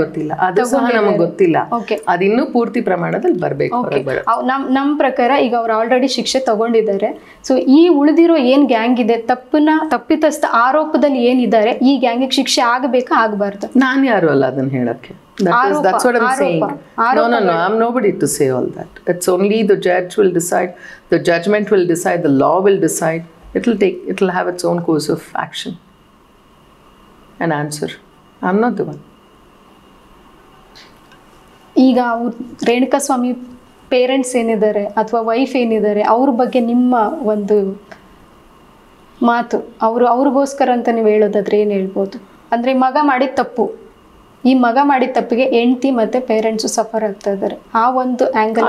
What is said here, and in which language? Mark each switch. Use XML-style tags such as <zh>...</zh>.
<kn>ಗೊತ್ತಿಲ್ಲ, ಅದು ಸಹ ನಮಗೆ ಗೊತ್ತಿಲ್ಲ. ಅದಿನ್ನೂ ಪೂರ್ತಿ ಪ್ರಮಾಣದಲ್ಲಿ ಬರಬೇಕು. ನಮ್ಮ ಪ್ರಕಾರ ಈಗ ಅವ್ರು ಆಲ್ರೆಡಿ ಶಿಕ್ಷೆ ತಗೊಂಡಿದ್ದಾರೆ. ಸೊ ಈ ಉಳಿದಿರೋ ಏನ್ ಗ್ಯಾಂಗ್ ಇದೆ, ತಪ್ಪಿತಸ್ಥ ಆರೋಪದಲ್ಲಿ ಏನಿದ್ದಾರೆ, ಈ ಗ್ಯಾಂಗಿಗೆ ಶಿಕ್ಷೆ ಆಗಬೇಕಾ ಆಗಬಾರ್ದು? ನಾನು ಯಾರು ಅಲ್ಲ ಅದನ್ನ ಹೇಳಕ್ಕೆ.</kn> <en>That's what I'm saying. No, I'm nobody to say all that. It's only the judge will decide, the judgment will decide, the law will decide. It'll have its own course of action and answer. I'm not the one.</en> <kn>ಈಗ ರೇಣುಕಾ ಸ್ವಾಮಿ parents ಏನಿದ್ದಾರೆ ಅಥವಾ wife ಏನಿದ್ದಾರೆ ಅವ್ರ ಬಗ್ಗೆ ನಿಮ್ಮ ಒಂದು ಮಾತು, ಅವ್ರಿಗೋಸ್ಕರ ಅಂತ ನೀವು ಹೇಳೋದಾದ್ರೆ ಏನು ಹೇಳ್ಬೋದು? ಅಂದರೆ ಮಗ ಮಾಡಿದ ತಪ್ಪು, ಈ ಮಗ ಮಾಡಿದ ತಪ್ಪಿಗೆ ಹೆಂಡತಿ ಮತ್ತು ಪೇರೆಂಟ್ಸು ಸಫರ್ ಆಗ್ತಾ ಇದ್ದಾರೆ, ಆ ಒಂದು ಆ್ಯಂಗಲ್.</kn>